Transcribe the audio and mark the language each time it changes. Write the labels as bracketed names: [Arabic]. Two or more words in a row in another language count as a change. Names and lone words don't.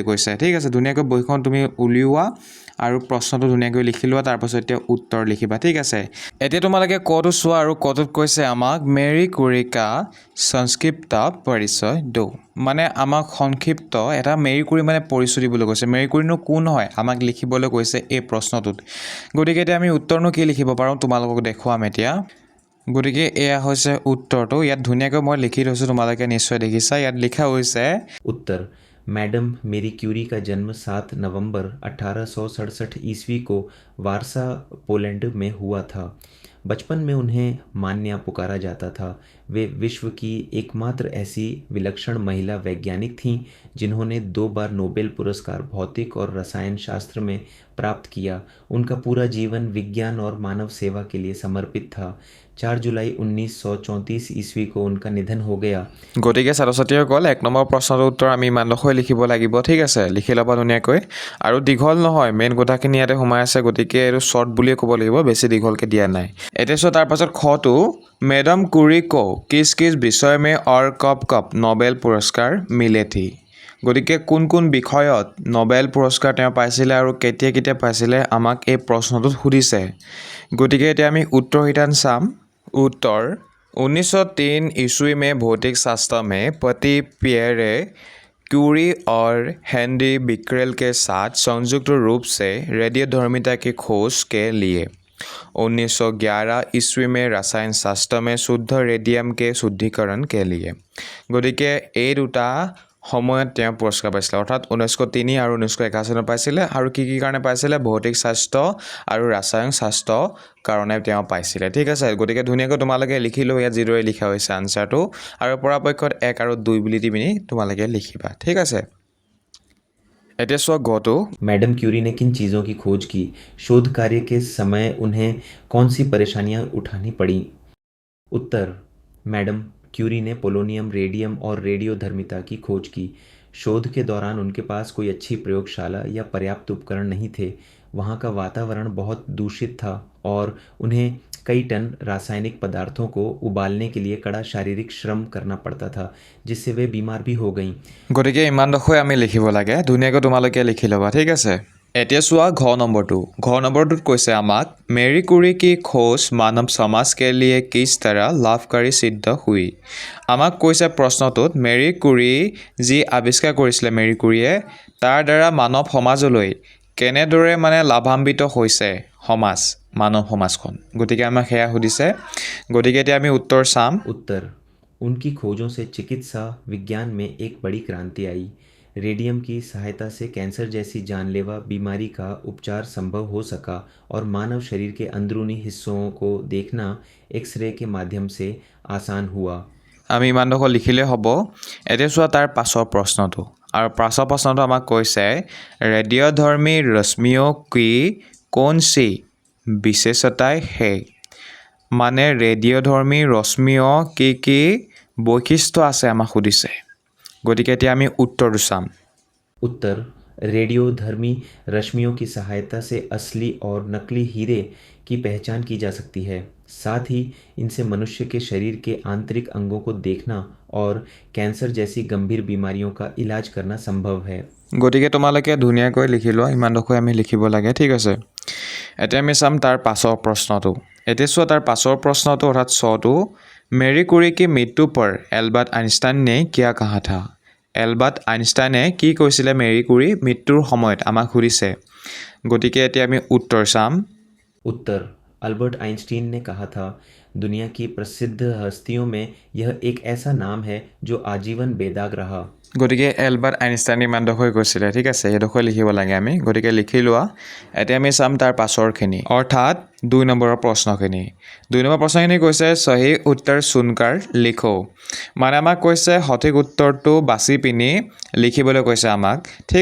[Assamese] কৈছে ঠিক আছে ধুনীয়াকৈ বহিখন তুমি উলিওৱা আৰু প্ৰশ্নটো ধুনীয়াকৈ লিখি লোৱা তাৰ পাছত এতিয়া উত্তৰ লিখিবা ঠিক আছে এতিয়া তোমালোকে কটো চোৱা আৰু কটোত কৈছে আমাক [Hindi] मेरी क्यूरी का संक्षिप्त परिचय दो [Assamese] মানে আমাক সংক্ষিপ্ত এটা মেৰী কুৰী মানে পৰিচয় দিবলৈ কৈছে মেৰী কুৰীনো কোন হয় আমাক লিখিবলৈ কৈছে এই প্ৰশ্নটোত গতিকে এতিয়া আমি উত্তৰনো কি লিখিব পাৰোঁ তোমালোকক দেখুৱাম এতিয়া গতিকে এয়া হৈছে উত্তৰটো ইয়াত ধুনীয়াকৈ মই লিখি থৈছোঁ তোমালোকে নিশ্চয় দেখিছা ইয়াত লিখা হৈছে [Hindi] उत्तर मैडम मेरी क्यूरी का जन्म 7 नवंबर 1867 ईस्वी को वारसा पोलैंड में हुआ था। बचपन में उन्हें मान्या पुकारा जाता था। वे विश्व की एकमात्र ऐसी विलक्षण महिला वैज्ञानिक थीं जिन्होंने 2 बार नोबेल पुरस्कार भौतिक और रसायन शास्त्र में प्राप्त किया। उनका पूरा जीवन विज्ञान और मानव सेवा के लिए समर्पित था। 4 जुलाई 1934 ईस्वी को उनका निधन हो गया। [Assamese] গতিকে ছাত্ৰ-ছাত্ৰীসকল 1 নম্বৰ প্ৰশ্নৰ উত্তৰ আমি ইমানকৈ লিখিব লাগিব ঠিক আছে লিখি ল'বা ধুনীয়াকৈ আৰু দীঘল নহয় মেইন কথাখিনি ইয়াতে সোমাই আছে গতিকে এইটো শৰ্ট বুলিয়ে ক'ব লাগিব বেছি দীঘলকৈ দিয়া নাই এতিয়া তাৰ পাছত খটো [Hindi] मैडम कुरी को किस किस विषय में और कब कब नोबेल पुरस्कार मिले थी [Assamese] গতিকে কোন কোন বিষয়ত নোবেল পুৰস্কাৰ তেওঁ পাইছিলে আৰু কেতিয়া কেতিয়া পাইছিলে আমাক এই প্ৰশ্নটোত সুধিছে গতিকে এতিয়া আমি উত্তৰ হিতান চাম उत्तर [Hindi] 1903 ईस्वी में भौतिक शास्त्र में पति पियरे क्यूरी और हेनरी बिक्रेल के साथ संयुक्त रूप से रेडियोधर्मिता की खोज के लिए 1911 ईस्वी में रसायन शास्त्र में शुद्ध रेडियम के शुद्धिकरण के लिए [Assamese] গতিকে এই দুটা সময়ত তেওঁ পুৰস্কাৰ পাইছিলে অৰ্থাৎ 1903 আৰু 1981 চনত পাইছিলে আৰু কি কাৰণে পাইছিলে ভৌতিক শাস্ত্ৰ আৰু ৰাসায়নিক শাস্ত্ৰ কাৰণে তেওঁ পাইছিলে ঠিক আছে গতিকে ধুনীয়াকৈ তোমালোকে লিখি লও ইয়াত যিদৰে লিখা হৈছে আনসাৰটো আৰু পৰাপক্ষত 1 আৰু 2 বুলি তুমি তোমালোকে লিখিবা ঠিক আছে এতিয়া সো গটো [Hindi] मैडम क्यूरी ने किन चीज़ों की खोज की? शोध कार्य के समय उन्हें कौन सी परेशानियां उठानी पड़ी? उत्तर मैडम क्यूरी ने पोलोनियम रेडियम और रेडियोधर्मिता की खोज की। शोध के दौरान उनके पास कोई अच्छी प्रयोगशाला या पर्याप्त उपकरण नहीं थे। वहाँ का वातावरण बहुत दूषित था और उन्हें कई टन रासायनिक पदार्थों को उबालने के लिए कड़ा शारीरिक श्रम करना पड़ता था जिससे वे बीमार भी हो गईं। [Assamese] গতিকে ইমান দখৈ আমি লিখিব লাগে ধুনীয়াকৈ তোমালোকে লিখি ল'বা ঠিক আছে এতিয়া চোৱা ঘ নম্বৰটোত কৈছে আমাক [Hindi] मेरी कुरी की खोज मानव समाज के लिए किस तरह लाभकारी सिद्ध हुई [Assamese] আমাক কৈছে প্ৰশ্নটোত মেৰী কুৰী যি আৱিষ্কাৰ কৰিছিলে মেৰী কুৰীয়ে তাৰ দ্বাৰা মানৱ সমাজলৈ কেনেদৰে মানে লাভান্বিত হৈছে সমাজ মানৱ সমাজখন গতিকে আমাক হেয়া সুধিছে গতিকে এতিয়া আমি উত্তৰ চাম [Hindi] उत्तर उनकी खोजों से चिकित्सा विज्ञान में एक बड़ी क्रांति आई। रेडियम की सहायता से कैंसर जैसी जानलेवा बीमारी का उपचार संभव हो सका और मानव शरीर के अंदरूनी हिस्सों को देखना एक्सरे के माध्यम से आसान हुआ। [Assamese] আমি ইমান দখৰ লিখিলে হ'ব এতিয়া চোৱা তাৰ পাছৰ প্ৰশ্নটো আৰু পাছৰ প্ৰশ্নটো আমাক কৈছে [Hindi] रेडियोधर्मी रश्मियों की कौन सी विशेषताएं है [Assamese] মানে ৰেডিঅ'ধৰ্মী ৰশ্মিও কি বৈশিষ্ট্য আছে আমাক সুধিছে গতিকে এতিয়া আমি উত্তৰটো চাম [Hindi] उत्तर रेडियोधर्मी रश्मियों की सहायता से असली और नकली हीरे की पहचान की जा सकती है। साथ ही इनसे मनुष्य के शरीर के आंतरिक अंगों को देखना और कैंसर जैसी गंभीर बीमारियों का इलाज करना संभव है। [Assamese] গতিকে তোমালোকে ধুনীয়াকৈ লিখি লোৱা ইমান দখৈ আমি লিখিব লাগে ঠিক আছে এতিয়া আমি চাম তাৰ পাছৰ প্ৰশ্নটো এতিয়া চোৱা তাৰ পাছৰ প্ৰশ্নটো অৰ্থাৎ ছটো মেৰী কুৰী [Hindi] की मृत्यु पर एल्बर्ट आइंस्टाइन ने क्या कहा था [Assamese] এলবাৰ্ট আইনষ্টাইনে কি কৈছিলে মেৰী কুৰী মৃত্যুৰ সময়ত আমাক সুধিছে গতিকে এতিয়া আমি উত্তৰ চাম [Hindi] उत्तर अल्बर्ट आइंस्टीन ने कहा था दुनिया की प्रसिद्ध हस्तियों में यह एक ऐसा नाम है जो आजीवन बेदाग रहा। [Assamese] গতিকে এলবাৰ্ট আইনষ্টাইন ইমানডোখৰ কৈছিলে ঠিক আছে সেইডোখৰ লিখিব লাগে আমি গতিকে লিখি লোৱা এতিয়া আমি চাম তাৰ পাছৰখিনি অৰ্থাৎ 2 নম্বৰৰ প্ৰশ্নখিনি 2 নম্বৰ প্ৰশ্নখিনি কৈছে [Hindi] सही उत्तर चुनकर लिखो [Assamese] মানে আমাক কৈছে সঠিক উত্তৰটো বাছি পিনি লিখিবলৈ কৈছে আমাক ঠিক